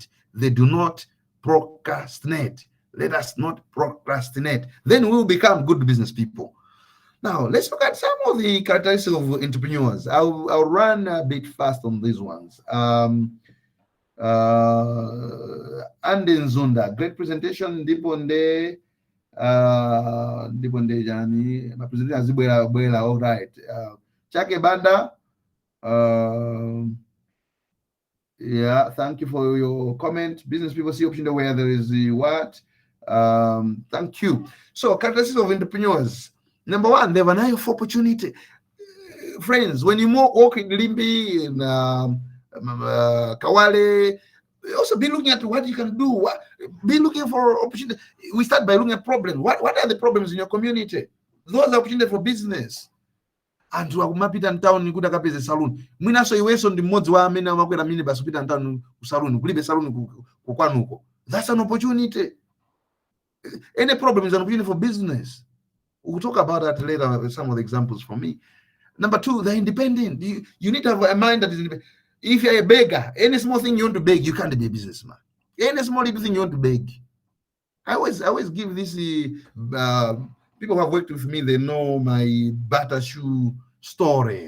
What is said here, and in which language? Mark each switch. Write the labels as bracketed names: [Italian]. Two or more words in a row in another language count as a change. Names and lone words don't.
[English] They do not procrastinate. Let us not procrastinate. Then we will become good business people. Now, let's look at some of the characteristics of entrepreneurs. I'll run a bit fast on these ones. Ande Nzunda, great presentation. [Nyanja] Ndiponde jani mapresentation azibwera bwera. [English] All right. Chake Banda, yeah, thank you for your comment. Business people see option where there is the what. Thank you. So characteristics of entrepreneurs. Number one, they have an eye for opportunity. Friends, when you walk in Limbi, in Kawale, also be looking at what you can do. Be looking for opportunity. We start by looking at problems. What are the problems in your community? Those are opportunities for business. [Nyanja] Anthu akumapita mtown kuti akapeze saluni. Mwinaso iweso ndi mmodzi wa amene amakwera mini basi kupita mtown ku saluni, kulibe saluni kwanuko. [English] That's an opportunity. Any problem is an opportunity for business. We'll talk about that later, some of the examples for me. Number two, they're independent. You need to have a mind that is independent. If you're a beggar, any small thing you want to beg, you can't be a businessman. Any small little thing you want to beg. I always give this, people who have worked with me, they know my butter shoe story.